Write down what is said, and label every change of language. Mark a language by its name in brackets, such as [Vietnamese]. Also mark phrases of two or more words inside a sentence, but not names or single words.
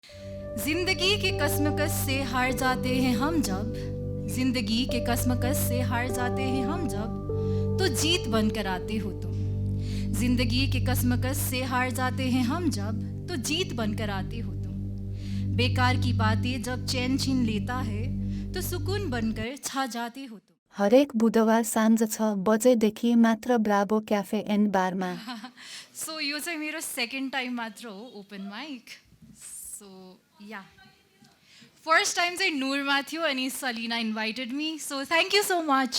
[Hindi] जिंदगी के कसमकस से हार जाते हैं हम जब, जिंदगी के कसमकस से हार जाते हैं हम जब, तो जीत बनकर आते हो तुम। जिंदगी के कसमकस से हार जाते हैं हम जब, तो जीत बनकर आते हो तुम। बेकार की बातें जब चैन छीन लेता है, तो सुकून बनकर छा जाते हो तुम। [Nepali] हरेक बुधबार साँझ 6 बजेदेखि मात्र ब्राभो क्याफे एन्ड बारमा। सो यो चाहिँ मेरो [English] second time [Nepali] मात्र हो [English] open mic. so yeah first time [Nepali] चाहिँ नुरमा थियो अनि [English] सलिना invited me, so thank you so much.